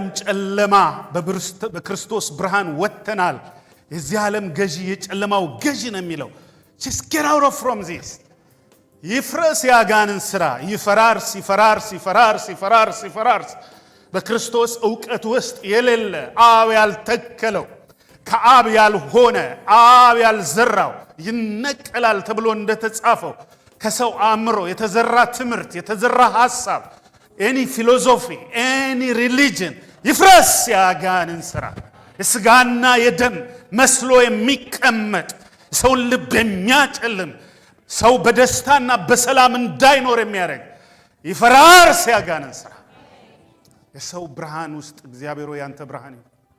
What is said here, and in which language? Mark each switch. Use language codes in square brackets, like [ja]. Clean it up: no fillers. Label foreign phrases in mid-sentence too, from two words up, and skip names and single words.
[am] ጨለማ በክርስቶስ ብርሃን ወጥተናል የዚህ ዓለም ገዢ የጨለማው ገዢ ነው የሚለው [en] just get out from this [am] ይፍረስ ያጋንን ስራ ይፈራርስ ይፈራርስ ይፈራርስ ይፈራርስ ይፈራርስ በክርስቶስ ዕውቀት ውስጥ የሌለ አብ ያልተከለው ከአብ ያልሆነ አብ ያልዘራው ይነቀላል ተብሎ እንደተጻፈው ከሰው አእምሮ የተዘራ ትምህርት የተዘራ ሐሳብ [en] any philosophy any religion [am] ይፍረስ ያጋንን ስራ የሥጋና የደም መስሎ የሚቀመጥ ሰውን ልብ የሚያጨልም ሰው በደስታና በሰላም እንዳይኖር የሚያደርግ ይፈራርስ ያጋንን ስራ የሰው ብርሃን ውስጥ እግዚአብሔር ያንተ ብርሃን ይሁን